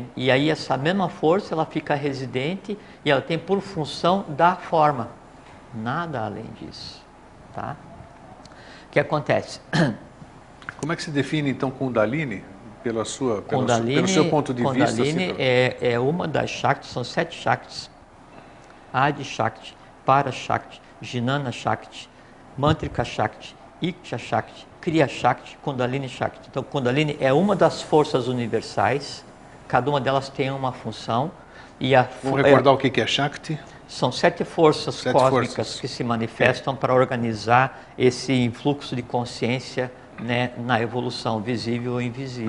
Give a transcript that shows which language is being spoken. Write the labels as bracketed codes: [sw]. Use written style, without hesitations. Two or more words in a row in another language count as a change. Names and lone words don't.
[pt] E aí essa mesma força, ela fica residente e ela tem por função dar forma. Nada além disso. Tá? O que acontece? Como é que se define então Kundalini? Pelo seu ponto de vista? Kundalini é uma das Shaktis, são 7 Shaktis. Adi Shakti, Para Shakti, Jnana Shakti, Mantrika Shakti, Iksha Shakti, Kriya Shakti, Kundalini Shakti. Então, Kundalini é uma das forças universais, cada uma delas tem uma função. Vamos recordar o que é Shakti? São 7 forças cósmicas que se manifestam para organizar esse influxo de consciência, né, na evolução, visível ou invisível.